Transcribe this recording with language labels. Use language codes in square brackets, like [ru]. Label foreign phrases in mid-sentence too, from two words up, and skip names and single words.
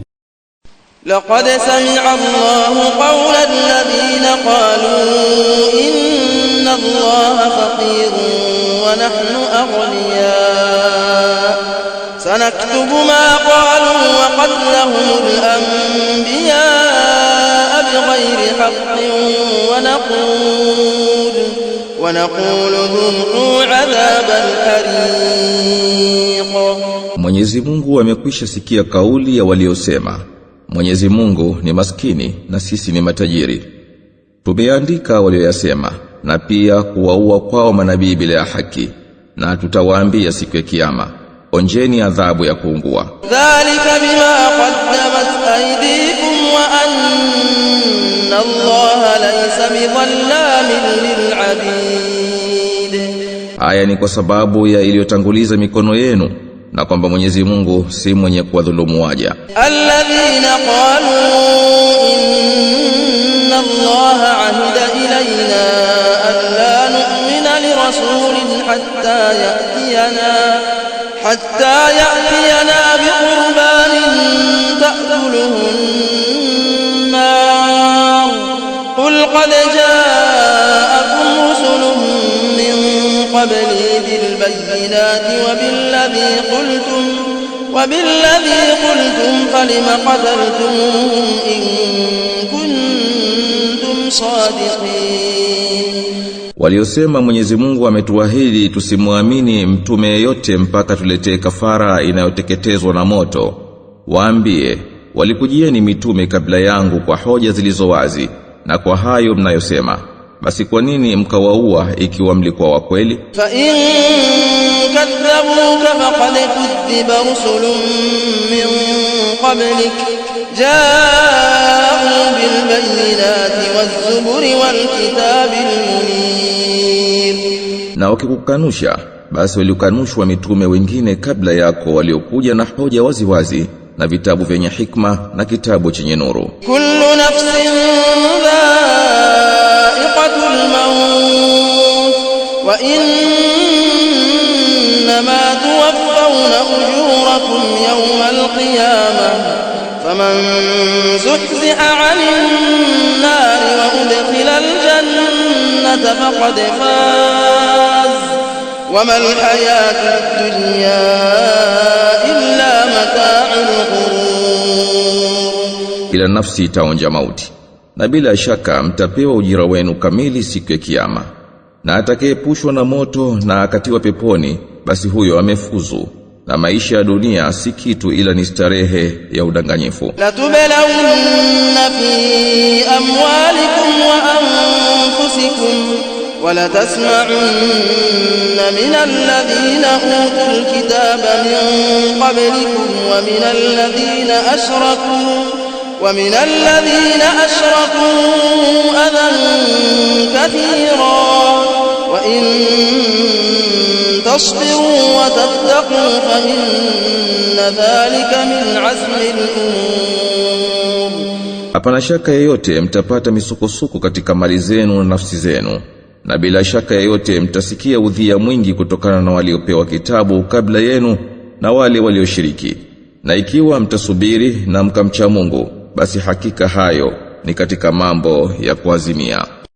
[ar] لقد سمع الله قول الذين قالوا إن الله فقير ونحن أغنياء سنكتب ما قالوا وقتلهم الأنبياء بغير حق ونقول ذوقوا عذاب الحريق. [sw] Mwenyezi Mungu amekwisha sikia kauli ya waliosema, Mwenyezi Mungu ni maskini na sisi ni matajiri. Tumeandika walioyasema na pia kuwaua kwao manabii bila haki, na tutawaambia siku ya kiyama, onjeni adhabu ya kuungua. [ar] ذلك بما قدمت أيديكم وأن الله ليس بظلام للعبيد. [sw] Haya ni kwa sababu ya iliyotanguliza mikono yenu, na kwamba Mwenyezi Mungu si mwenye kuwadhulumu waja. [ar] الذين قالوا إن الله عهد إلينا ألا نؤمن لرسول حتى يأتينا بقربان تأكله النار. قل قد جاءكم رسل من قبلي بالبينات وبالذي قلتم فلم قتلتموهم إن كنتم صادقين. [sw] Waliosema Mwenyezi Mungu ametuahidi tusimwamini mtume yeyote mpaka tuletee kafara inayoteketezwa na moto, waambie, walikujieni mitume kabla yangu kwa hoja zilizo wazi, na kwa hayo mnayosema, basi kwa nini mkawaua ikiwa mlikuwa wa kweli? [ar] فإن كذبوك فقد كذب رسل من قبلك جاءوا بالبينات والزبر والكتاب المنير. [sw] Na wakikukanusha, basi waliokanushwa mitume wengine kabla yako waliokuja na hoja wazi wazi na vitabu vyenye hikma na kitabu chenye nuru. [ar] كل نفس وإنما توفون أجوركم يوم القيامة فمن زحزح عن النار وأدخل الجنة فقد فاز وما الحياة الدنيا إلا متاع الغرور. [sw] Kila nafsi itaonja mauti, na bila shaka mtapewa ujira wenu kamili siku ya kiyama. Na atakayepushwa na moto na akatiwa peponi, basi huyo amefuzu, na maisha ya dunia si kitu ila ni starehe ya udanganyifu. [ar] لتبلون في أموالكم وأنفسكم ولتسمعن من الذين أوتوا الكتاب من قبلكم ومن الذين أشركوا أذى كثيرا وإن تصبروا وتتقوا فإن ذلك من عزم الأمور. [sw] Hapana shaka yoyote mtapata misukosuko katika mali zenu na nafsi zenu, na bila shaka yoyote mtasikia udhia mwingi kutokana na waliopewa kitabu kabla yenu na wale walioshiriki. Na ikiwa mtasubiri na mkamcha Mungu, basi hakika hayo ni katika mambo ya kuazimia.